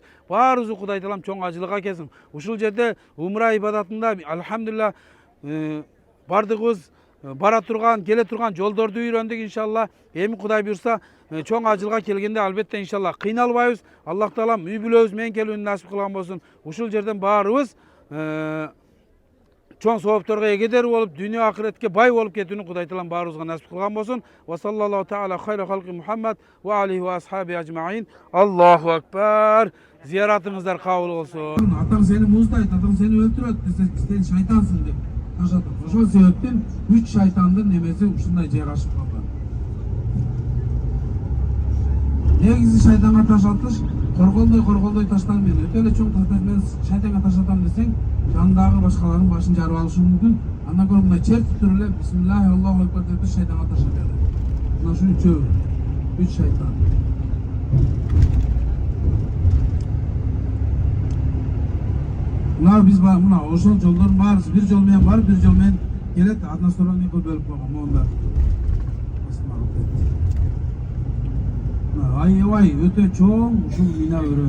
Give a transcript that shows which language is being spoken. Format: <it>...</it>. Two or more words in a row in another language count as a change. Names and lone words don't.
<ky>Баарыбызды Кудай Таалам чоң ажылык акелсин. Ушул жерде умра ибадатында алхамдулилlah бардыгыбыз бара турган, келе турган жолдорду үйрөндүк иншалла. Эми Кудай буйрса чоң ажылга келгенде албетте иншалла кыйналбайбыз. Аллах Таалам үй бүлөбүз менен келүүнү насип кылган болсун. Ушул жерден баарыбыз чоң соопторго эгедер болуп, дүйнө акыретке бай болуп кетүүнү Кудай Таалам баарыбызга насип кылган болсун.</ky> <ar>وصلى الله تعالى خير خلقه محمد وعليه وأصحابه أجمعين. الله أكبر.</ar> <ky>Зияратыңыздар кабыл болсун. Атаң сени муздайт, атаң сени өлтүрөт десе, сен шайтансың деп ташатат. Ошол себептен 3 шайтандын немеси ушундай жайгашып калган. Негизи шайтанга таш атыш корголдой таштар менен өтө эле чоң таштар менен шайтанга таш атам десең, жандагы башкалардын башын жарып алышы мүмкүн. Андан көрө мына чер туруп эле</ky> <ar>بسم الله الله أكبر</ar> <ky>деп шайтанга таш атады. Мына ушул үчөө 3 шайтан. Мына биз мына ошол жолдордун баарысы бир жол менен барып, бир жол менен келет.</ky> <ru>Одна сторона</ru> <ky>экөө бөлүп койгон моунда. Аябай өтө чоң ушул мина өрөөнү.</ky>